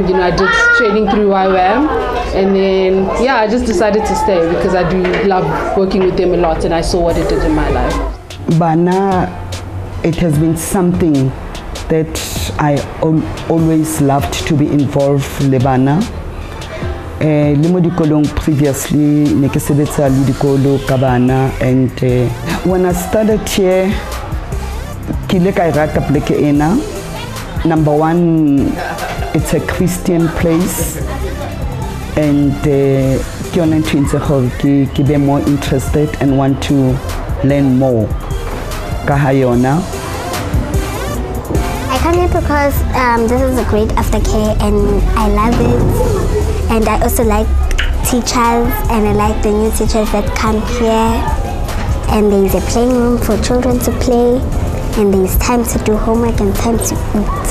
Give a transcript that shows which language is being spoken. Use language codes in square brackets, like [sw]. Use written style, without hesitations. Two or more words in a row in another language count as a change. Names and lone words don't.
[en] You know, I did training through YWAM, and then yeah, I just decided to stay because I do love working with them a lot, and I saw what it did in my life. Bana, it has been something that I always loved to be involved in Bana. [st] Limo dikolong [en] previously [st] nekesebetsa le dikolo ka bana, [en] and when I started here [st] kile ka rata pleke ena. [en] Number one, it's a Christian place, and [st] ke yona ntho ntse gore ke be [en] more interested and want to learn more [st] ka ha yona. [en] I come here because this is a great aftercare and I love it. And I also like teachers, and I like the new teachers that come here. And there is a playing room for children to play, and there is time to do homework and time to eat.